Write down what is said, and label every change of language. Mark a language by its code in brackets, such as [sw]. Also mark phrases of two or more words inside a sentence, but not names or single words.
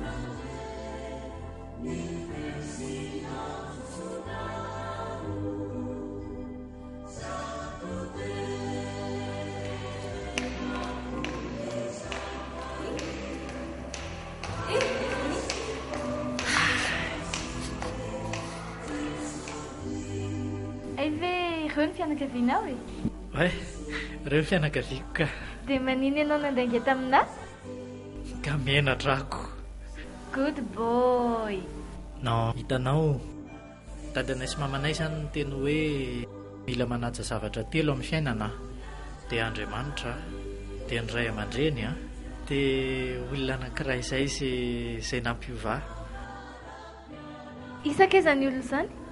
[mg] Ireo ny fianakavianao e? Ouais, ireo fianakaviako ka. Dia manino ianao nandainga taminà? Ka menatrako. [en] Good boy. [mg] Non, hitanao, dadanay sy mamanay izany ny teny hoe mila manaja zavatra telo amin'ny fiainana. Dia Andriamanitra, dia ny Ray aman-dreny, dia olona anankiray izay izay nampiova. Isan-kaiza ny olona izany?